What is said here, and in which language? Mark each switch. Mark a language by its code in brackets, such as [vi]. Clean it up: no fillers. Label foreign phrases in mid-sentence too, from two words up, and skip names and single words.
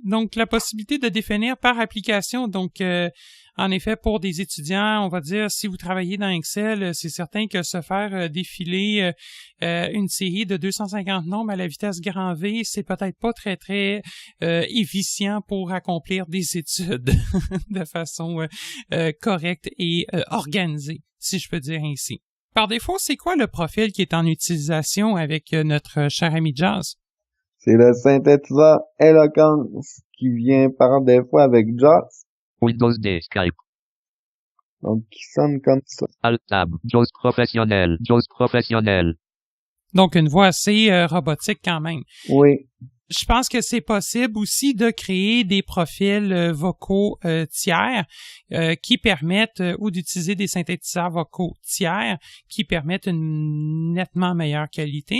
[fr] Donc, la possibilité de définir par application. Donc, en effet, pour des étudiants, on va dire, si vous travaillez dans Excel, c'est certain que se faire défiler une série de 250 nombres à la vitesse grand V, c'est peut-être pas très, très efficient pour accomplir des études de façon correcte et organisée, si je peux dire ainsi. Par défaut, c'est quoi le profil qui est en utilisation avec notre cher ami Jazz? C'est le synthétiseur Eloquence qui vient par défaut avec JAWS, Windows D, Skype. donc qui sonne comme ça. Alt-Tab, JAWS professionnel, JAWS professionnel. Donc, une voix assez robotique quand même. Oui, Je pense que c'est possible aussi de créer des profils vocaux tiers qui permettent, ou d'utiliser des synthétiseurs vocaux tiers qui permettent une nettement meilleure qualité.